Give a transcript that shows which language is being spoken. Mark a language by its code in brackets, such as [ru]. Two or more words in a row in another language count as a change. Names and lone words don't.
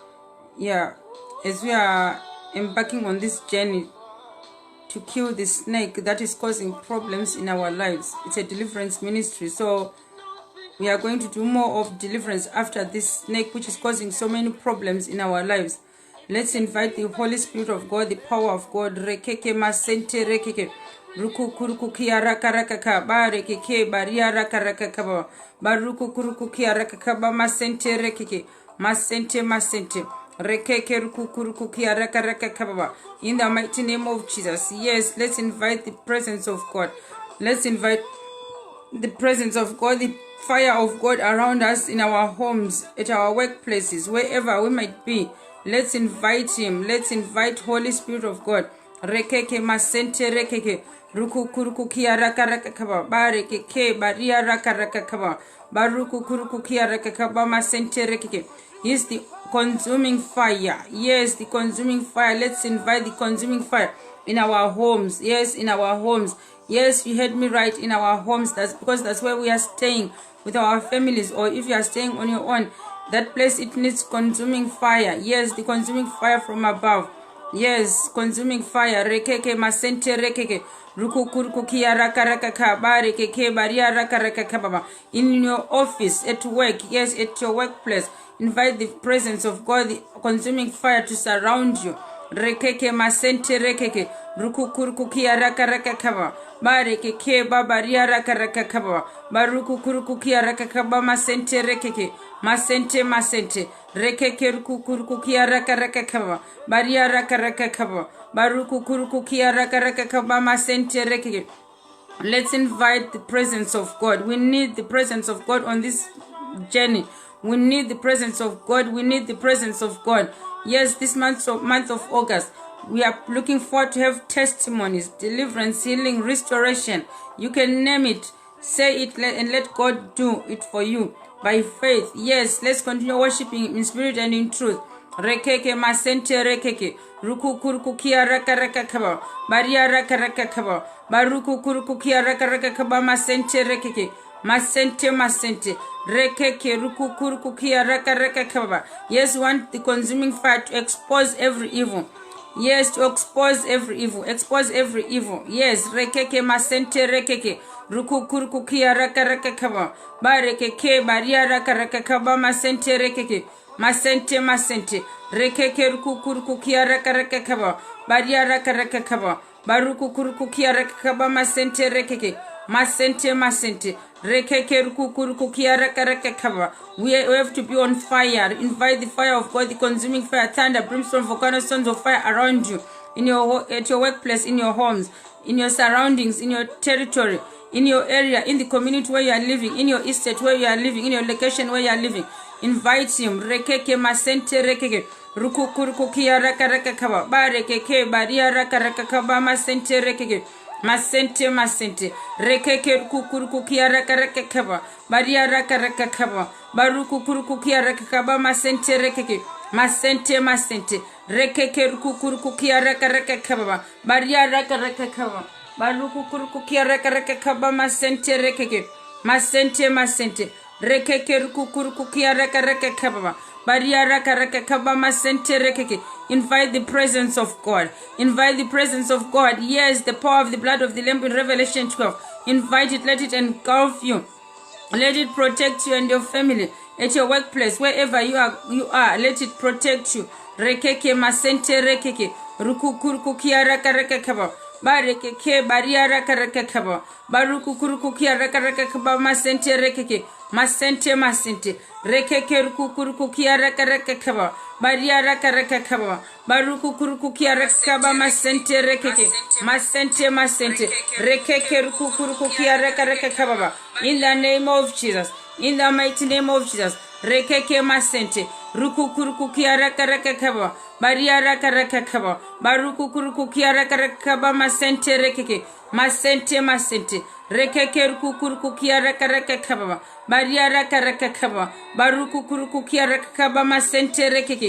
[en] As we are embarking on this journey to kill the snake that is causing problems in our lives. It's a deliverance ministry, so we are going to do more of deliverance after this snake which is causing so many problems in our lives. Let's invite the Holy Spirit of God, the power of God. Rekeke masente rekeke. Ruku kuruku kia raka raka ka ba rekeke baria raka raka ka ba. Baruku kuruku kia raka ka ba masente rekeke. Masente. Rekeke ruku kuruku kia raka raka ka ba. In the mighty name of Jesus. Yes, let's invite the presence of God. Let's invite the presence of God, the fire of God around us in our homes, at our workplaces, wherever we might be. Let's invite Him. Let's invite Holy Spirit of God. Rekeke masente rekeke. Ruku kuruku kia raka raka kaba. Barekeke baria raka raka kaba. Baruku kuruku kia raka kaba masente rekeke. He's the consuming fire. Yes, the consuming fire. Let's invite the consuming fire in our homes. Yes, in our homes. Yes, you heard me right, in our homes. That's because that's where we are staying with our families, or if you are staying on your own, that place, it needs consuming fire. Yes, the consuming fire from above. Yes, consuming fire. Rekeke masente rekeke. Rukukuruku kia raka raka ka bare keke baria raka raka ka baba. In your office, at work, yes, at your workplace, invite the presence of God, the consuming fire to surround you. Rekeke masente rekeke. Rukukuruku kia raka raka kaba. Bare keke babaria raka raka kaba. Barukukuruku kia raka kaba masente rekeke. Masente. Rekeke rukukuruku kia raka raka kaba. Baria raka raka kaba. Barukukuruku kia raka raka kaba masente rekeke. Let's invite the presence of God. We need the presence of God on this journey. We need the presence of God. We need the presence of God. Yes, this month of August, we are looking forward to have testimonies, deliverance, healing, restoration. You can name it, say it, and let God do it for you by faith. Yes, let's continue worshiping in spirit and in truth. Rekeke masente rekeke. Ruku kuruku kia raka raka kaba. Baria raka raka kaba. Baruku kuruku kia raka raka kaba masente rekeke. Masente. Rekeke ruku kuruku kia raka raka kaba. Yes, want the consuming fire to expose every evil. Yes, to expose every evil. Yes, rekeke masente rekeke. Ruku kuruku kia raka raka kaba. Barekeke baria raka raka kaba masente rekeke. Masente. Rekeke ruku kuruku kia raka raka kaba. Baria raka raka kaba. Baruku kuruku kia raka kaba masente rekeke. Masente. Rekeke ruku kuruku kia raka raka kaba. We have to be on fire. Invite the fire of God, the consuming fire, thunder, brimstone, volcano, stones of fire around you, at your workplace, in your homes, in your surroundings, in your territory, in your area, in the community where you are living, in your estate where you are living, in your location where you are living. Invite Him. Rekeke masente rekeke. Ruku kuruku kia raka raka kaba. Barekeke baria raka raka kaba masente rekeke. Masente. Rekeke ruku kuruku kia raka raka kaba. Baria raka raka kaba. Baruku kuruku kia raka kaba masente rekeke. Masente. Rekeke ruku kuruku kia raka raka kaba. Baria raka raka kaba. Baruku kuruku kia raka raka kaba masente rekeke. Masente. Rekeke ruku kuruku kia raka raka kaba. Baria raka raka kaba masente rekeke. Invite the presence of God. Yes, the power of the blood of the Lamb in Revelation 12. Invite it, let it engulf you. Let it protect you and your family. At your workplace, wherever you are, let it protect you. Rekeke masente rekeke. Ruku kuruku kia raka raka kaba. Barekeke baria rakarakakaba. Baruku kurukukia rakarakakaba masente rekeke. Masente masente. Rekeke rukukurukukia rakarakakaba. Baria rakarakakaba. Baruku kurukukia rakakaba masente rekeke. Masente masente. Rekeke rukukurukukia rakarakakaba. In the name of Jesus. In the mighty name of Jesus. Rekeke masente. Rukukurukukia rakarakakaba. Baria rakarakakaba. Barukukurukukia rakarakakaba masente rekeke. Masente masente. Rekeke rukukurukukia rakarakakaba. Baria rakarakakaba. Barukukurukukia rakakaba masente rekeke.